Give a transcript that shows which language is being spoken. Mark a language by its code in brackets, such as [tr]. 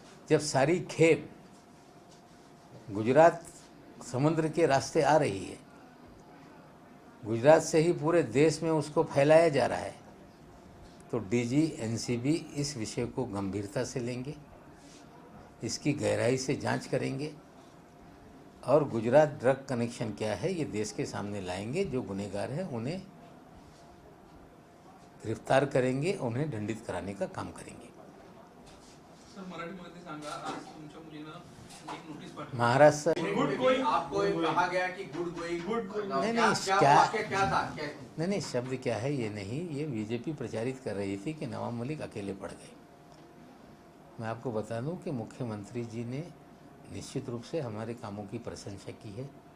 [hi] जब सारी खेप गुजरात समुद्र के रास्ते आ रही है, गुजरात से ही पूरे देश में उसको फैलाया जा रहा है, तो DG NCB इस विषय को गंभीरता से लेंगे, इसकी गहराई से जांच करेंगे और गुजरात ड्रग कनेक्शन क्या है ये देश के सामने लाएंगे। जो गुनहगार हैं उन्हें गिरफ्तार करेंगे, उन्हें दंडित कराने का काम करेंगे। [mr] सर मराठीमध्ये सांगा, आज तुमच्या मुलीनं एक नोटीस पाठवली। [hi] महाराष्ट्र गुड कोई आपको कहा गया कि गुड कोई नहीं, क्या क्या- वाक्य क्या था क्या नहीं शब्द क्या है ये नहीं, ये बीजेपी प्रचारित कर रही थी कि नवाब मलिक अकेले पड़ गए। मैं आपको बता दूं कि मुख्यमंत्री जी ने निश्चित रूप से हमारे कामों की प्रशंसा की है।